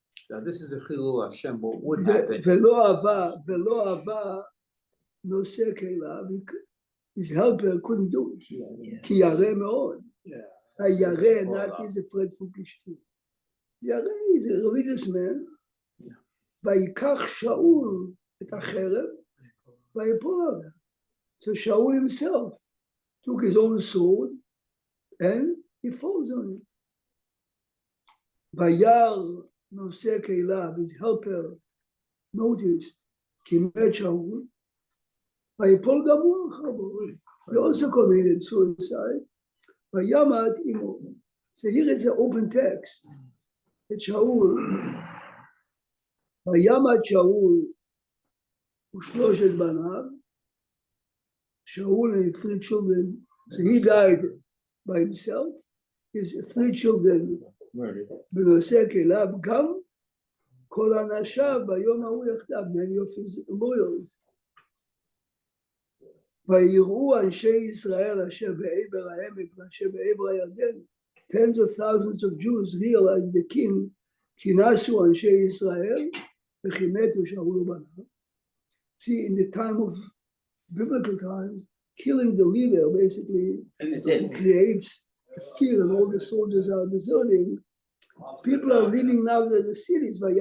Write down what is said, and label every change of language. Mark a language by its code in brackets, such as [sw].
[en] Now this is a Chilul Hashem, what would happen? [he] ולא אהבה נושא כליו, [en] his helper couldn't do it. [he] כי ירא מאוד. הירא, [en] not is afraid from [he] פלישתים. [en] ירא is a religious man. [he] ויקח שאול את החרב, ויפול עליה. [en] So Shaul himself took his own sword and he falls on it. [he] וירא נושא כליו, [en] his helper noticed [he] כי מת שאול, ויפול גם הוא אחריו. [en] He also committed suicide. [he] Vayamat imo. [en] So here is an open text. It's Shaul. [he] Vayamat Shaul ושלושת בניו. [en] Shaul and three children. So he died by himself. His three children. [he] בנושא כליו גם כל אנשיו ביום ההוא יחדיו, [en] many of his lawyers. [he] ויראו אנשי ישראל אשר בעבר העמק ואשר בעבר הירדן, [en] tens of thousands of Jews realized the king, [he] כי נסו אנשי ישראל וכי מתו שאול ובניו. [en] See, in the time of biblical times, killing the leader basically creates fear, and all the soldiers are deserting. People are living now in the cities.